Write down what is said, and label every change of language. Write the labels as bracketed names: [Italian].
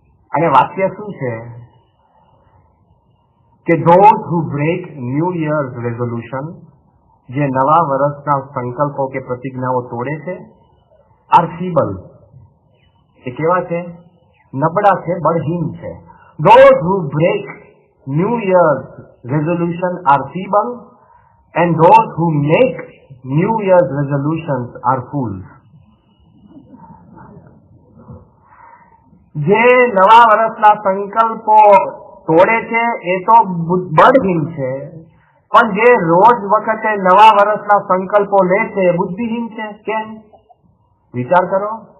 [Gujarati] અને વાક્ય શું છે કે [English] those who break New Year's resolution, [Gujarati] જે નવા વર્ષના સંકલ્પો કે પ્રતિજ્ઞાઓ તોડે છે, [English] are feeble. [Gujarati] એ કેવા છે? નબળા છે, બળહીન છે. [English] Those who break New Year's resolution are feeble, and those who make New Year's resolutions are fools. [Gujarati] જે નવા વર્ષના સંકલ્પો તોડે છે એ તો બળહીન છે, પણ જે રોજ વખતે નવા વર્ષના સંકલ્પો લે છે એ બુદ્ધિહીન છે. કેમ? વિચાર કરો.